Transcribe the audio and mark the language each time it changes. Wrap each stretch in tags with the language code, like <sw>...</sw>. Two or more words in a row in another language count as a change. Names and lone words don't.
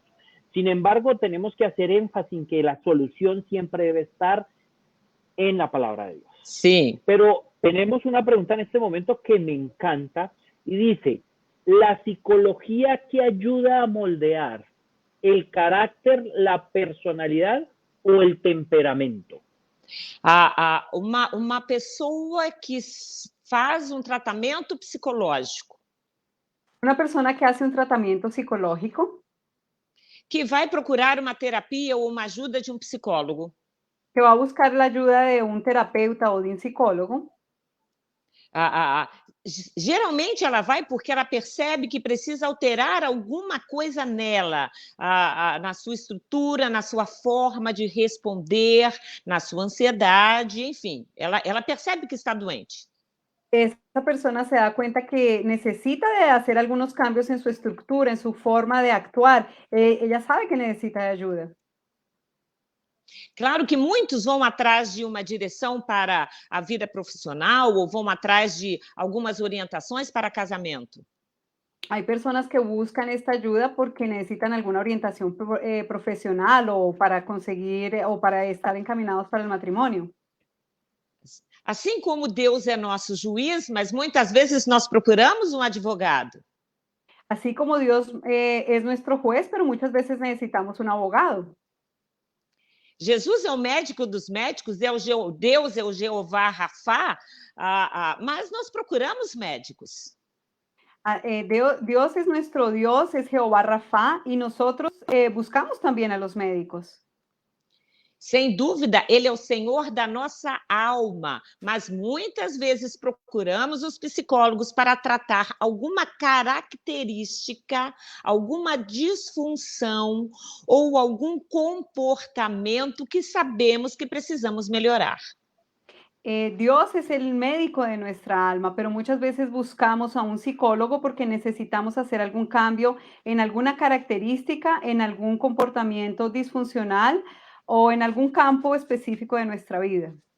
<es>Sin embargo, tenemos que hacer énfasis en que la solución siempre debe estar en la palabra de Dios. Sí. Pero tenemos una pregunta en este momento que me encanta y dice, ¿la psicología que ayuda a moldear el carácter, la personalidad o el temperamento?</es> <pt>Uma pessoa que faz tratamento psicológico.</pt> <es>Una persona que hace un tratamiento psicológico,</es> <pt>Que vai procurar uma terapia ou uma ajuda de um psicólogo.</pt> <es>que va a buscar la ayuda de un terapeuta o de un psicólogo,</es> <pt>Geralmente ela vai porque ela percebe que precisa alterar alguma coisa nela, na sua estrutura, na sua forma de responder, na sua ansiedade, enfim, ela percebe que está doente.</pt> <es>Esa persona se da cuenta que necesita de hacer algunos cambios en su estructura, en su forma de actuar. Ella sabe que necesita de ayuda.</es> <pt>Claro que muitos vão atrás de uma direção para a vida profissional ou vão atrás de algumas orientações para casamento.</pt> <es>Hay personas que buscan esta ayuda porque necesitan alguna orientación profesional o para conseguir o para estar encaminados para el matrimonio.</es> <pt>Assim como Deus é nosso juiz, mas muitas vezes nós procuramos um advogado.</pt> <es>Así como Dios es nuestro juez, pero muchas veces necesitamos un abogado.</es> <pt>Jesus é o médico dos médicos, Deus é o Jeová Rafá, mas nós procuramos médicos.</pt> <es>Dios es nuestro Dios, es Jehová Rafa, y nosotros buscamos también a los médicos.</es> <pt>Sem dúvida, ele é o Senhor da nossa alma, mas muitas vezes procuramos os psicólogos para tratar alguma característica, alguma disfunção ou algum comportamento que sabemos que precisamos melhorar.</pt> <es>Dios es el médico de nuestra alma, pero muchas veces buscamos a un psicólogo porque necesitamos hacer algún cambio en alguna característica, en algún comportamiento disfuncional o en algún campo específico de nuestra vida.</es>